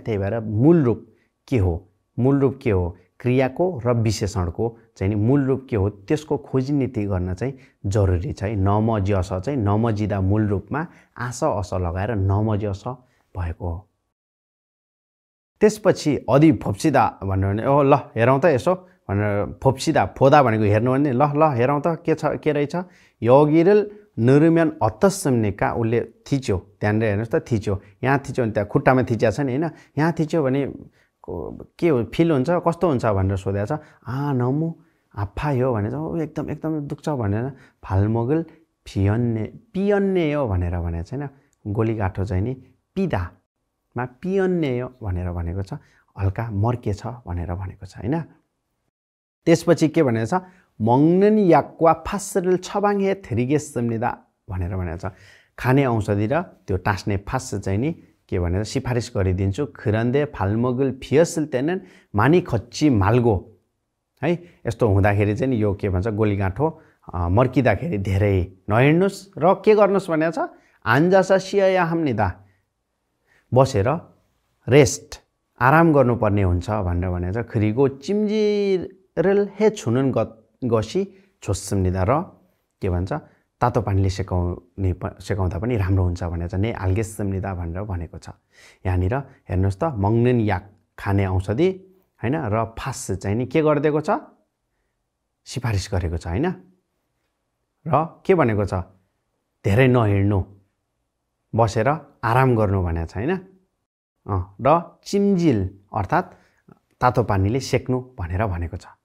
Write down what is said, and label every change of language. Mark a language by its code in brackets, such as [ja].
[ne] त्यही भएर मूल रूप के हो, मूल रूप के हो, क्रियाको र विशेषणको चाहिँ नि मूल रूप के हो त्यसको खोजनीति गर्न चाहिँ जरुरी छ है। 넘어져서 चाहिँ 넘어지다 मूल रूपमा आस अस लगाएर 넘어져서 भएको हो। त्यसपछि 어디 봅시다 भन्नु भने ओ ल हेरौँ त यसो भनेर, 봅시다 보다 भनेको हेर्नु भने ल हेरौँ त के छ, के रहेछ। [ko] 여기를 누르면 어떻습니까? [ne] उसले थिच्यो, त्यहाँनिर हेर्नुस् त, थिच्यो, यहाँ थिच्यो भने त्यहाँ खुट्टामा थिच्या छ नि हैन, यहाँ थिच्यो भने के हो, फिल हुन्छ, कस्तो हुन्छ भनेर सोधेको छ। 너무 아파요 भनेछ, एकदम दुख्छ भनेर। 발목을 삐었네요 भनेर भनेको छैन। गोलीगाठो चाहिँ नि पिदामा 삐었네요 भनेर भनेको छ, हल्का मर्केछ भनेर भनेको छ हैन। त्यसपछि के भनेको छ, 먹는 약과 파스를 처방해 드리겠습니다 भनेर भनेको छ। खाने औषधि र त्यो टाँस्ने फास चाहिँ नि के भनेर सिफारिस गरिदिन्छु। 그런데 발목을 비었을 때는 많이 걷지 말고 है यस्तो हुँदाखेरि चाहिँ नि यो के भन्छ गोलीगाँठो मर्किँदाखेरि धेरै नहिँड्नुस् र के गर्नुस् भनेको छ 앉아서 쉬어야 합니다. बसेर रेस्ट आराम गर्नुपर्ने हुन्छ भनेर भनेको छ। [ko] 그리고 찜질을 해주는 것이 좋습니다. [ne] र के भन्छ तातो पानीले सेकाउँदा पनि राम्रो हुन्छ भनेको छ। 네 알겠습니다 भनेर भनेको छ। यहाँनिर हेर्नुहोस् त 먹는 약 खाने औषधि हैन र फास चाहिँ नि के गरिदिएको छ सिफारिस गरेको छ हैन र के भनेको छ धेरै नहिँड्नु बसेर आराम गर्नु भनेको छ हैन र चिम्जिल अर्थात् तातो पानीले सेक्नु भनेर भनेको छ।